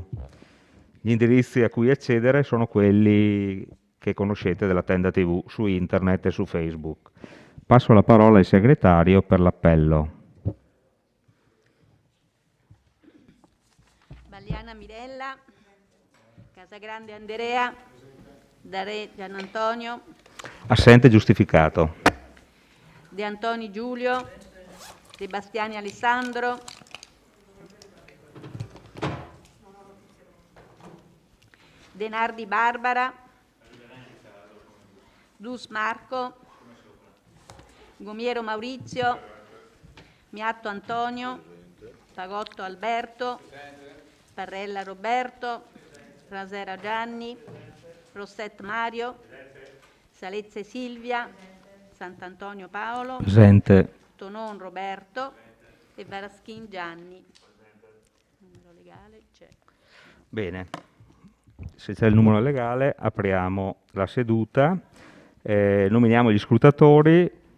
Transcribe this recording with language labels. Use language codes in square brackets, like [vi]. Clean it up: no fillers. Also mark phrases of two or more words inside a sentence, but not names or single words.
[it] Gli indirizzi a cui accedere sono quelli che conoscete della Tenda TV su internet e su Facebook. Passo la parola al segretario per l'appello. Balliana Mirella, Casagrande Andrea, Dare Gian Antonio, Assente giustificato. De Antoni Giulio, De Bastiani Alessandro, Denardi Barbara, Dus Marco, Gomiero Maurizio, Miatto Antonio, Pagotto Alberto, Parrella Roberto, Rasera Gianni, Rosset Mario, Salezze Silvia, Sant'Antonio Paolo, Presente. Tonon Roberto e Varaschin Gianni. Il numero legale c'è. Bene, se c'è il numero legale apriamo la seduta, nominiamo gli scrutatori.